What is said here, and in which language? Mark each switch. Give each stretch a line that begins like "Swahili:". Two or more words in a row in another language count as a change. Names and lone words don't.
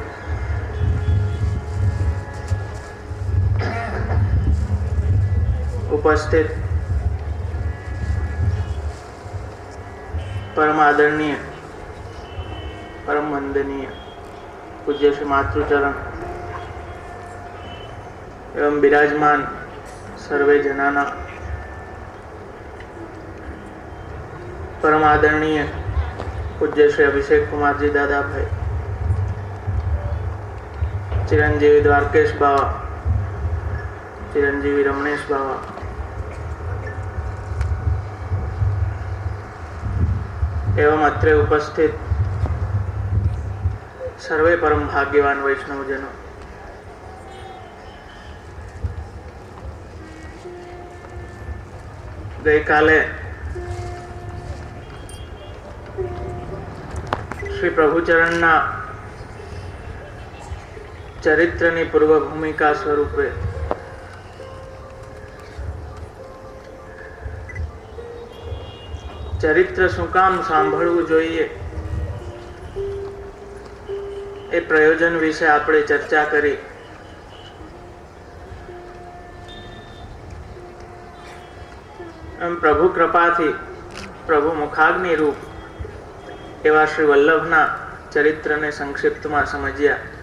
Gujarati: ઉપસ્થિત પરમ આદરણીય, પરમ વંદનીય પૂજ્ય શ્રી માતૃચરણ એવं બિરાજમાન સર્વે જનાના પરમ આદરણીય પૂજ્ય શ્રી અભિષેક કુમારજી દાદાભાઈ, ચિરંજીવી દ્વારકેશ બાવા, ચિરંજીવી રમણેશ બાવા, એવં અત્રે ઉપસ્થિત સર્વે પરમ ભાગ્યવાન વૈષ્ણવજનો, ગઈ કાલે શ્રી પ્રભુચરણના ચરિત્રની પૂર્વ ભૂમિકા સ્વરૂપે ચરિત્ર શું કામ સાંભળવું જોઈએ એ પ્રયોજન વિશે આપણે ચર્ચા કરી. એમ પ્રભુ કૃપાથી પ્રભુ મુખાગ્નિ રૂપ એવા શ્રી વલ્લભના ચરિત્રને સંક્ષિપ્તમાં સમજ્યા.